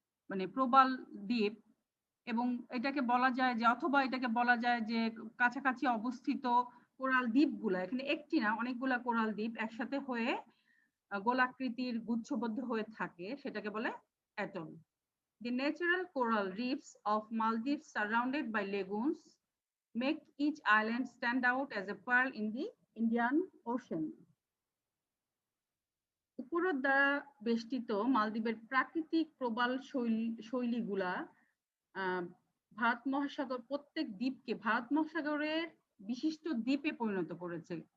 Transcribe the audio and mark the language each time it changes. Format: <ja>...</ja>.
<bn>মানে প্রবাল দ্বীপ, এবং এটাকে বলা যায় যে, অথবা এটাকে বলা যায় যে কাছাকাছি অবস্থিত কোরাল দ্বীপগুলা, এখানে একটি না অনেকগুলা কোরাল দ্বীপ একসাথে হয়ে গোলাকৃতির গুচ্ছবদ্ধ হয়ে থাকে, সেটাকে বলে atoll.</bn> <en>The natural coral reefs of Maldives surrounded by lagoons make each island stand out as a pearl in the Indian Ocean.</en> <bn>উপরোত দ্বারা বেষ্টিত মালদ্বীপের প্রাকৃতিক প্রবাল শৈলীগুলা ভারত মহাসাগর, প্রত্যেক দ্বীপকে ভারত মহাসাগরের বিশিষ্ট দ্বীপে পরিণত করেছে।</bn>